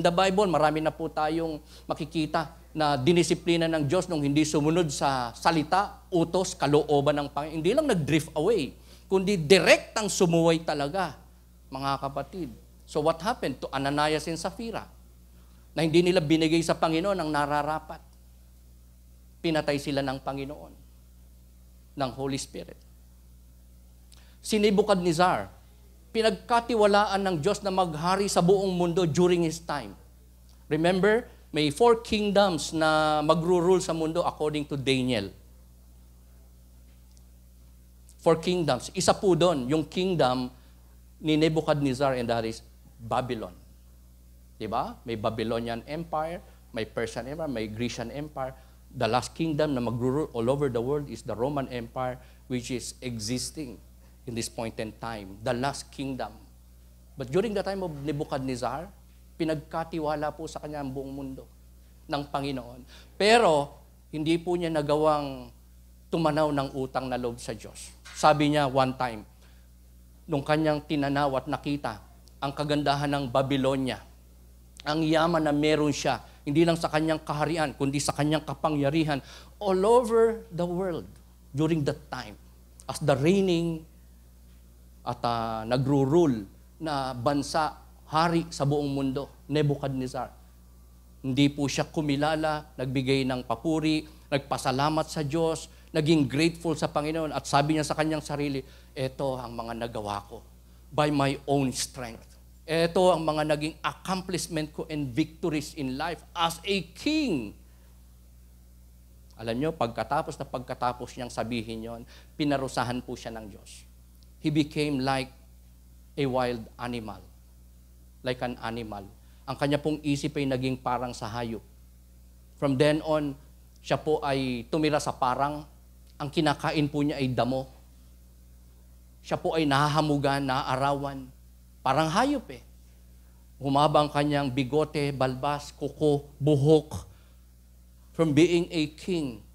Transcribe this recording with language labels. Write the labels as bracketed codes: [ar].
[en] In the Bible, [tl] marami na po tayong makikita na dinisiplina ng Diyos nung hindi sumunod sa salita, utos, kalooban ng Panginoon. Hindi lang nag-drift away, kundi direktang sumuway talaga, mga kapatid. [en] So what happened to Ananias and Sapphira? [tl] Na hindi nila binigay sa Panginoon ang nararapat. Pinatay sila ng Panginoon, ng Holy Spirit. Si Nebuchadnezzar, pinagkatiwalaan ng Diyos na maghari sa buong mundo [en] during his time. [tl] Remember, may 4 kingdoms na magro-rule sa mundo [en] according to Daniel. [tl] 4 kingdoms. Isa po doon, yung kingdom ni Nebuchadnezzar, [en] and that is Babylon. [tl] Diba? May Babylonian Empire, may Persian Empire, may Grecian Empire. [en] The last kingdom na magro-rule all over the world is the Roman Empire, which is existing in this point in time, the last kingdom. But during the time of Nebuchadnezzar, [tl] pinagkatiwala po sa kanya ang buong mundo ng Panginoon. Pero, hindi po niya nagawang tumanaw ng utang na loob sa Diyos. Sabi niya [en] one time, [tl] nung kanyang tinanaw at nakita ang kagandahan ng Babylonia, ang yaman na meron siya, hindi lang sa kanyang kaharian, kundi sa kanyang kapangyarihan, [en] all over the world during that time, as the reigning [tl] at nagro-rule na bansa, hari sa buong mundo, Nebuchadnezzar. Hindi po siya kumilala, nagbigay ng papuri, nagpasalamat sa Diyos, naging grateful sa Panginoon, at sabi niya sa kanyang sarili, eto ang mga nagawa ko [en] by my own strength. [tl] Eto ang mga naging accomplishment ko [en] and victories in life as a king. [tl] Alam niyo, pagkatapos niyang sabihin yon, pinarusahan po siya ng Diyos. [en] He became like a wild animal. Like an animal. [tl] Ang kanya pong isip ay naging parang sa hayop. [en] From then on, [tl] siya po ay tumira sa parang, ang kinakain po niya ay damo. Siya po ay nahahamugan, naaarawan. Parang hayop eh. Humaba ang kanyang bigote, balbas, kuko, buhok. [en] From being a king,